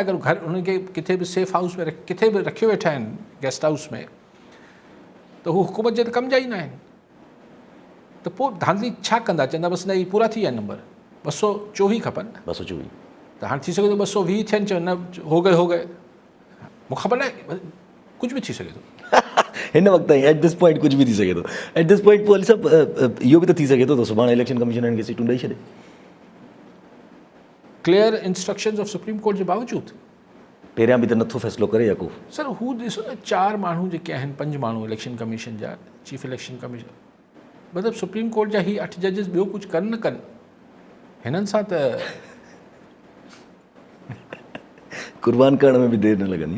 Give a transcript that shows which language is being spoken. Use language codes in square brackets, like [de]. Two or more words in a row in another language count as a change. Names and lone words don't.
[sd] अगरि घर उन्हनि खे किथे बि [en] safe house [sd] में किथे बि रखियो वेठा आहिनि [en] guest house [sd] में, त हू हुकूमत जे त कम जा ई न आहिनि। त पोइ धांधली छा कंदा? चवंदा बसि न ही पूरा थी विया नंबर, 224 खपनि, 224 त हाणे थी सघे थो 220 थियनि, चवनि न [ur] ہو گئے [sd] मूंखे ख़बर न आहे, कुझु बि थी सघे थो। हिन वक़्तु ताईं [en] at this point [sd] कुझु बि थी सघे थो। [en] at this point [sd] पोइ सभु इहो बि त थी सघे थो त सुभाणे [en] election commission [sd] हिननि खे सीटूं ॾेई छॾे। [en] clear instructions of Supreme Court [sd] जे बावजूदि पहिरियां बि त नथो फ़ैसिलो करे या को। सर हू ॾिसो न, 4 माण्हू जेके आहिनि, 5 माण्हू [en] election commission [sd] जा, [en] chief election commission, [sd] मतिलबु सुप्रीम कोर्ट जा ही 8 जजिस ॿियो कुझु कनि न कनि, हिननि सां त कुर्बान करण में बि देरि न लॻंदी।